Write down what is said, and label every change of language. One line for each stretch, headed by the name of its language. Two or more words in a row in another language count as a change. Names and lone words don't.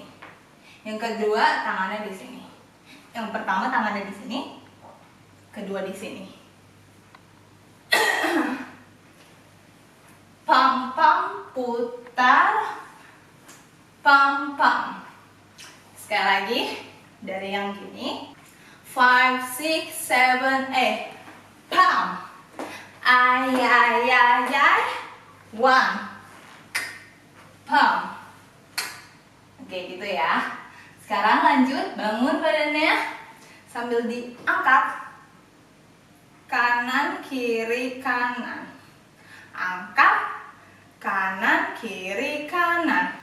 Indonesian: Yang kedua tangannya di sini. Yang pertama tangannya di sini, kedua di sini. Pam pam, putar, pam pam. Sekali lagi dari yang gini. 5, 6, 7, 8. Pam. Ay, ay, ay, ay. 1. Pam. Oke, gitu ya. Sekarang lanjut, bangun badannya sambil diangkat. Kanan, kiri, kanan. Angkat. Kanan, kiri, kanan.